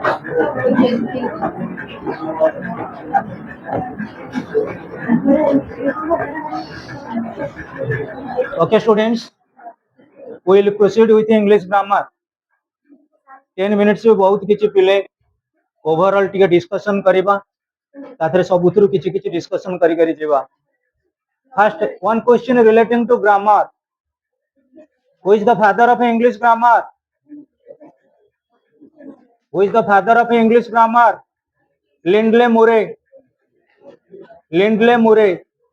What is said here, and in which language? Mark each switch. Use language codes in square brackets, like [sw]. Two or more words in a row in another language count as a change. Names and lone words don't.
[en] Okay, students, we will proceed with English grammar. [or] 10 minutes ମେ ବହୁତ କିଛି ପିଲେ ଓଭରଅଲ ଟିକେ ଡିସକସନ କରିବା ତା'ଥରେ ସବୁଥରୁ କିଛି କିଛି ଡିସକସନ କରି କରି ଯିବା. [en] First, one question relating to grammar. Who is the father of English grammar? Who is the father of English grammar? Lindley Murray. Lindley Murray.